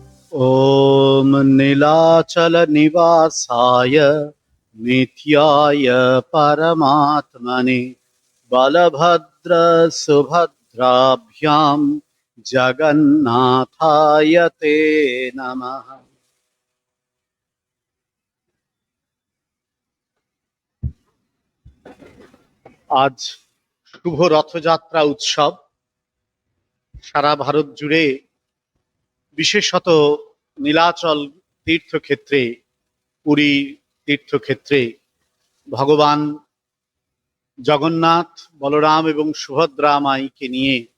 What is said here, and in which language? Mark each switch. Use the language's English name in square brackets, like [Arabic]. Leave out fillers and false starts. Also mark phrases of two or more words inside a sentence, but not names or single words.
[Sanskrit] ॐ नीलाचलनिवासाय नित्याय परमात्मने बलभद्रसुभद्राभ्यां जगन्नाथाय ते नमः। [Bangla] আজ শুভ রথযাত্রা উৎসব সারা ভারত জুড়ে, বিশেষত নীলাচল তীর্থক্ষেত্রে, পুরী তীর্থক্ষেত্রে ভগবান জগন্নাথ, বলরাম এবং সুভদ্রা মাইকে নিয়ে